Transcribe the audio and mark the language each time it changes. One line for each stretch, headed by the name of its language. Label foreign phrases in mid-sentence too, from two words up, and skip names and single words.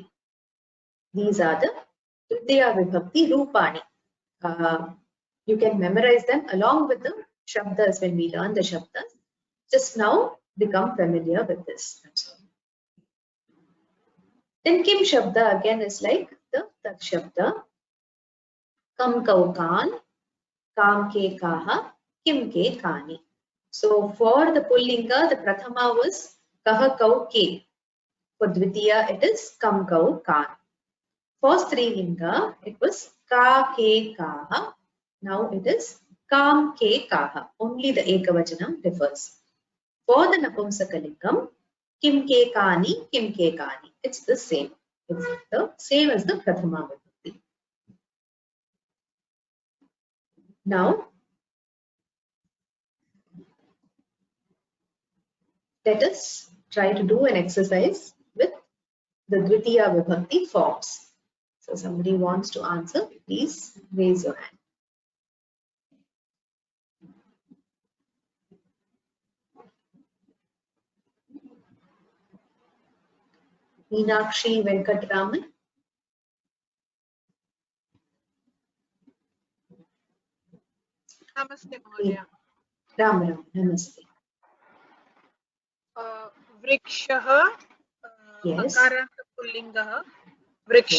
English: These are the
Sanskrit: तृतीया विभक्ति रूपाणि.
English: You can memorize them along with the Shabdas when we learn the Shabdas. Just now become familiar with this. That's all. Then
Sanskrit: किम् शब्द
English: again is like the
Sanskrit: तत् शब्द. कम् कौ कान्, काम् के काः, किम् के कानि.
English: So for the Pullinga, the Prathama was
Sanskrit: कः कौ के.
English: For Dvitiya, it is
Sanskrit: कम् कौ कान्.
English: For Strilinga, it was
Sanskrit: का के काः.
English: Now it is
Sanskrit: काम् के काः.
English: Only the Ekavachanam differs. For the
Sanskrit: नपुंसकलिङ्गम्, किम् के कानि, किम् के कानि.
English: It's the same. It's the same as the
Sanskrit: प्रथमा विभक्ति.
English: Now, let us try to do an exercise with the
Sanskrit: द्वितीया विभक्ति
English: forms. So somebody wants to answer, please raise your hand. Meenakshi Venkatraman.
Sanskrit: नमस्ते, महोदय. Ram Ram, namaste. Vrikshaha,
English: Yes.
Sanskrit: अकारान्त पुंलिङ्गः, वृक्षम्.